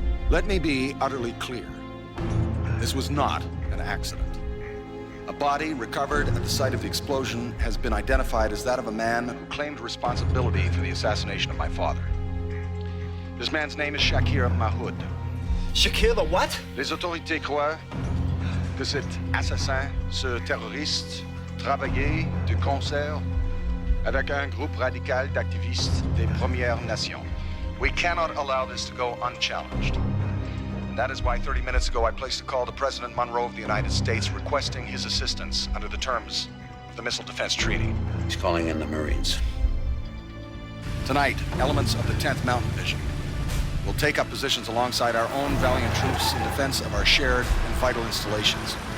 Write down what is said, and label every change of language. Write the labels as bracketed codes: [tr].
[en] Let me be utterly clear. This was not an accident. A body recovered at the site of the explosion has been identified as that of a man who claimed responsibility for the assassination of my father. This man's name is Shakir Mahoud. Shakir the what? [fr] Les autorités croient que cet assassin, ce terroriste, travaillait de concert avec un groupe radical d'activistes des Premières Nations. [en] We cannot allow this to go unchallenged. And that is why 30 minutes ago I placed a call to President Monroe of the United States requesting his assistance under the terms of the Missile Defense Treaty. He's calling in the Marines. Tonight, elements of the 10th Mountain Division will take up positions alongside our own valiant troops in defense of our shared and vital installations.